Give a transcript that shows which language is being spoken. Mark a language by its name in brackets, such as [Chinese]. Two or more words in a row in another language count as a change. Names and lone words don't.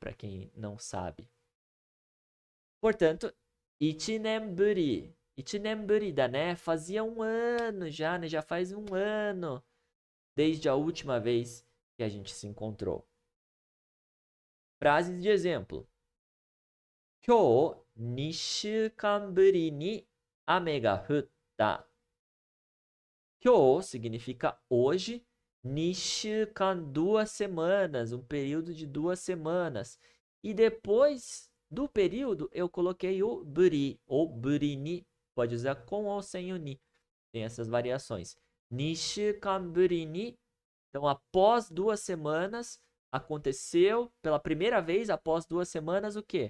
[Portuguese] Para quem não sabe. Portanto, [Japanese] 一年ぶりだ [Portuguese] né? Fazia um ano já, né? Já faz um ano desde a última vez que a gente se encontrou. Frases de exemplo. [Japanese] Kyou 2週間ぶりに雨が降った. [Portuguese] Kyou significa hoje. Nishukan, 2 semanas, um período de 2 semanas. E depois do período, eu coloquei o buri, ou burini, pode usar com ou sem o ni. Tem essas variações. [Japanese] 二週間ぶりに, [Portuguese] então após 2 semanas, aconteceu pela primeira vez após 2 semanas o quê?